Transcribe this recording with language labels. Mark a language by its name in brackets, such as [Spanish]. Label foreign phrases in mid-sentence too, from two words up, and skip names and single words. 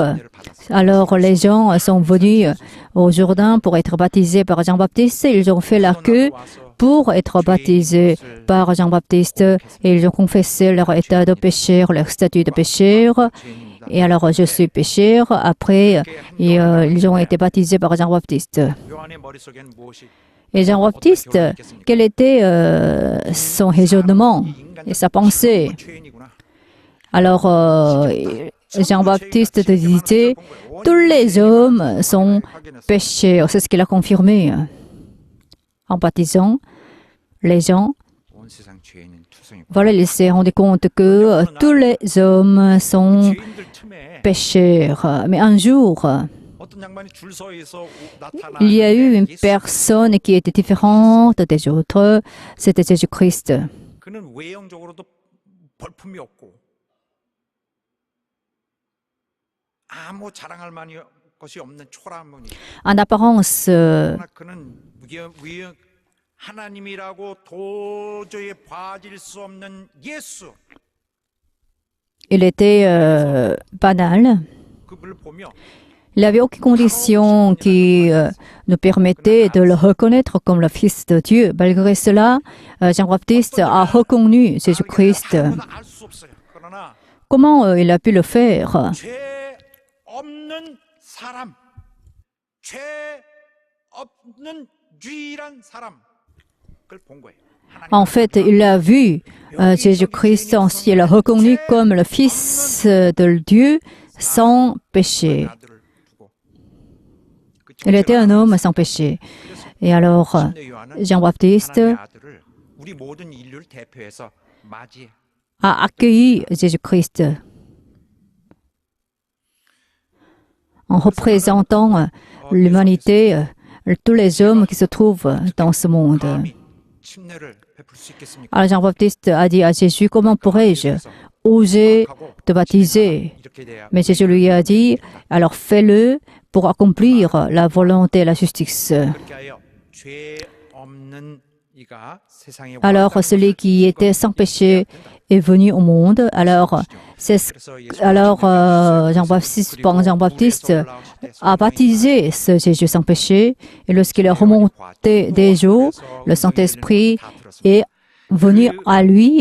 [French] Alors les gens sont venus au Jourdain pour être baptisés par Jean-Baptiste. Ils ont fait la queue pour être baptisés par Jean-Baptiste et ils ont confessé leur état de pécheur, leur statut de pécheur. Et alors, je suis pécheur. Après, ils ont été baptisés par Jean-Baptiste. [Korean] 요한의 머릿속에는 무엇이 [French] Et Jean-Baptiste, quel était son raisonnement et sa pensée? [Korean] 죄인이구나. [French] Alors, Jean-Baptiste disait, tous les hommes sont pécheurs. C'est ce qu'il a confirmé en baptisant les gens. [Korean] 온 세상 죄인은 투성이고. [French] Voilà, il s'est rendu compte que tous les hommes sont [Korean] 죄인들 틈에 [French] pécheurs. Mais un jour, [Korean] 어떤 양반이 줄 서에서 나타나. [French] il y a eu une personne qui était différente des autres. C'était Jésus-Christ. [Korean] 그는 외형적으로도 벌품이 없고 아무 자랑할 만한 것이 없는 초라한 분이. [French] En apparence, [Korean] 그러나 그는 외형 하나님이라고 도저히 봐질 수 없는 예수 [French] il était banal. [Korean] 그분을 보며 [French] Il n'avait aucune condition qui nous permettait de le reconnaître comme le Fils de Dieu. Malgré cela, Jean-Baptiste a reconnu Jésus-Christ. [Korean] 아무나 알 수 없어요. 그러나 [French] Comment il a pu le faire? [Korean] 죄 없는 사람, 죄 없는 유일한 사람 그걸 본 거예요. [French] En fait, il a vu Jésus-Christ, ensuite il l'a reconnu comme le Fils de Dieu sans péché. [Korean] 아들을 두고 [French] Il était un homme sans péché. Et alors, [Korean] 침례 요한은 [French] Jean-Baptiste [Korean] 하나님의 아들을 우리 모든 인류를 대표해서 맞이해. [French] a accueilli Jésus-Christ en représentant l'humanité, tous les hommes qui se trouvent dans ce monde. [Korean] 감히 침례를 베풀 수 있겠습니까? [French] Alors Jean-Baptiste a dit à Jésus, comment pourrais-je oser te baptiser? [Korean] 이렇게 돼야 [French] Mais Jésus lui a dit, alors fais-le pour accomplir la volonté et la justice. [Korean] 그렇게 하여 죄 없는 이가 세상에 [French] Alors celui qui était sans péché est venu au monde. Alors, Jean-Baptiste a baptisé ce Jésus sans péché. Et lorsqu'il est remonté des eaux, le Saint-Esprit est venu à lui.